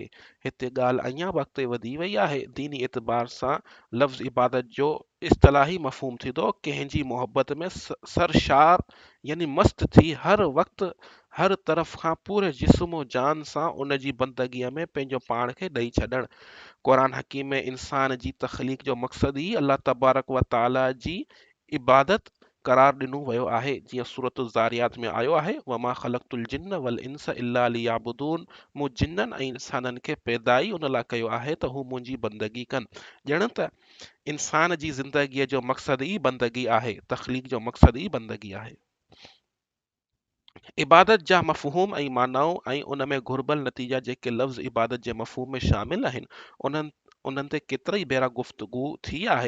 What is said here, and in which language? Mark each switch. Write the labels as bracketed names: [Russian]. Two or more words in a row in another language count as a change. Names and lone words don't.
[Sindhi] हिते ॻाल्हि अञा बि अॻिते वधी वई आहे। दीनी एतबार सां लफ़्ज़ इबादत जो इस्तलाही मफ़हूम थींदो कंहिंजी मोहब्बत में सरशार यानी मस्त थी हर वक़्तु हर तरफ़ खां पूरे जिस्म जान सां उन जी बंदगीअ में पंहिंजो पाण खे ॾेई छॾणु। क़ुरान हकीम में इंसान जी तख़लीक़ जो मक़सदु ई अल्लाह तबारक व ताला जी इबादत करार ॾिनो वियो आहे, जीअं सूरत ज़ारियात में आयो आहे, [Arabic] وما خلقت الجن والإنس إلا ليعبدون, [Sindhi] मूं जिन्ननि ऐं इंसाननि खे पैदा ई उन लाइ कयो आहे त हू मुंहिंजी बंदगी कनि। ॼण त इंसान जी ज़िंदगीअ जो मक़सदु ई बंदगी आहे, तख़लीक़ जो मक़सदु ई बंदगी आहे। इबादत जा मफ़हूम ऐं मानाऊं ऐं उन में घुर्बल नतीजा जेके लफ़्ज़ इबादत जे मफ़हूम में शामिल आहिनि, उन्हनि ते केतिरा ई भेरा गुफ़्तगू थी आहे।